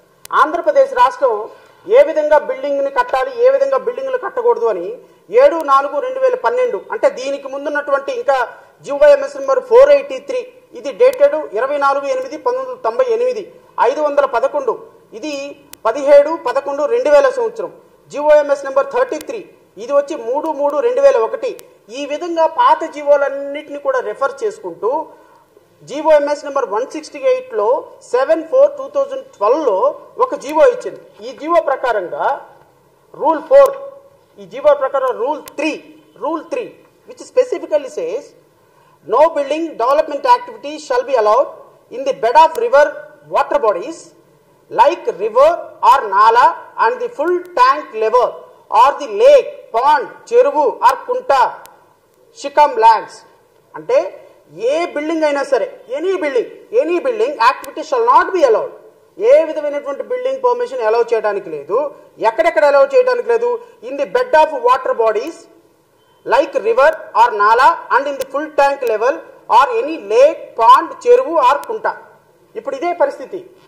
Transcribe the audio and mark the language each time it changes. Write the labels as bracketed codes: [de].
[te] ఆంధ్రప్రదేశ్ రాష్ట్రం ఏ విధంగా బిల్డింగ్ని కట్టాలి, ఏ విధంగా బిల్డింగ్లు కట్టకూడదు అని 7/4/2012 అంటే దీనికి ముందున్నటువంటి ఇంకా GOMS నెంబర్ 483 ఇది డేటెడ్ 24/8/1998, 511, ఇది 17/11/2000 సంవత్సరం. GOMS నెంబర్ 33 ఇది వచ్చి 3/3/2001. ఈ విధంగా పాత జీవోలన్నింటినీ కూడా రెఫర్ చేసుకుంటూ GOMS నెంబర్ 168లో 7/4/2012లో ఒక జీవో ఇచ్చింది. ఈ జీవో ప్రకారంగా రూల్ 4, ఈ జీవో ప్రకారం rule 3 [en] which specifically says no building development activity shall be allowed in the bed of river water bodies like river or nala and the full tank level or the lake, pond, చెరువు or కుంట, shikam lands. [te] అంటే ఏ building అయినా సరే [en] Any building activity shall not be allowed. [te] ఏ విధమైనటువంటి building permission allow చేయడానికి లేదు. ఎక్కడెక్కడ allow చేయడానికి లేదు? [en] In the bed of water bodies like river or nala and in the full tank level or any lake, pond, చెరువు or కుంట. [te] ఇప్పుడు ఇదే పరిస్థితి.